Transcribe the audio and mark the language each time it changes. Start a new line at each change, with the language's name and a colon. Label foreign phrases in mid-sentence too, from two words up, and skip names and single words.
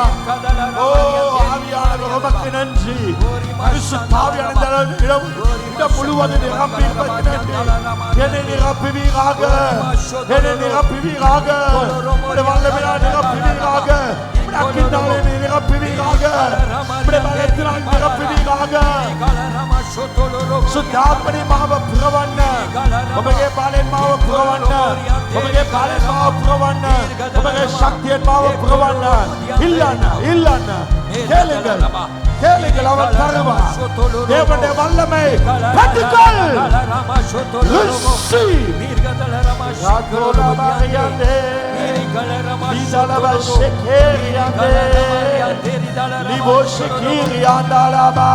Tamil: Oh, ஆவியானவர் உமக்கு நன்றி. பரிசுத்த ஆவியானவர் இடம் முழுவதும் நிரப்பியிருப்பதற்கு நன்றி. என்னை நிரப்புவீராக. என்னை நிரப்புவீராக. உம்முடைய வல்லமையால் நிரப்புவீராக. உம்முடைய அக்கினியால் என்னை நிரப்புவீராக. உம்முடைய பலத்தினால் நிரப்புவீராக.
Sinhala: සුද්ධාත්මනි මාව පුරවන්න. ඔබගේ බලෙන් මාව පුරවන්න. ඔබගේ බලෙන් මාව පුරවන්න. ඔබගේ ශක්තියෙන් මාව පුරවන්න. ඉල්ලන්න.
Tamil: கேளுங்கள் அவர் தருவார். தேவனுடைய வல்லமை பெற்றுக்கொள்.
English: Receive. Lidalaba shekeri ande. Libo shekeri andalaba.